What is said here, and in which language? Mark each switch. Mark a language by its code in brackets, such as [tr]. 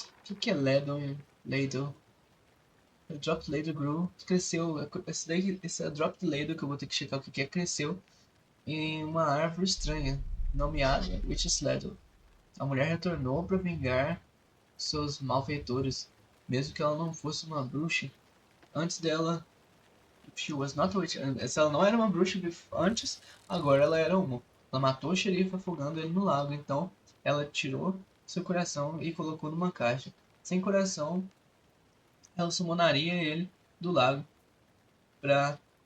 [pt] O que é [en] ladle? Ladle. A dropped ladle grew, [pt] cresceu. Essa dropped ladle que eu vou ter que checar o que é, cresceu em uma árvore estranha, nomeada Witch's Ladle. A mulher retornou para vingar seus malfeitores, mesmo que ela não fosse uma bruxa. Antes dela, [en] she was not a witch. [pt] Se ela não era uma bruxa antes, agora ela era uma. Ela matou o xerife afogando ele no lago, então ela tirou seu coração e colocou numa caixa. Sem coração, ela summonaria ele do lago pra...